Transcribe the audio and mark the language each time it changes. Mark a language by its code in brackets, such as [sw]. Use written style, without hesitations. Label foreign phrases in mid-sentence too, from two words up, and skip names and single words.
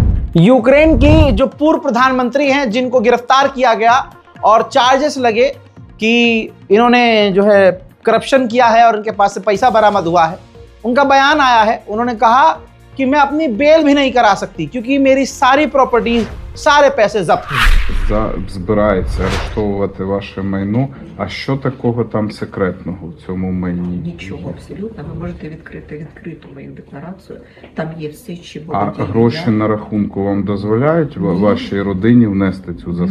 [hi] यूक्रेन की जो पूर्व प्रधानमंत्री हैं, जिनको गिरफ्तार किया गया और चार्जेस लगे कि इन्होंने जो है करप्शन किया है और उनके पास से पैसा बरामद हुआ है, उनका बयान आया है। उन्होंने कहा कि मैं अपनी बेल भी नहीं करा सकती क्योंकि मेरी सारी प्रॉपर्टीज, सारे पैसे जब्त हैं। [uk] Збирається арештовувати ваше майно. А що такого там секретного в цьому майні? Нічого абсолютно. Ви можете відкрити мою декларацію. Там є все, чи А гроші на рахунку вам дозволяють вашій родині внести цю заставу?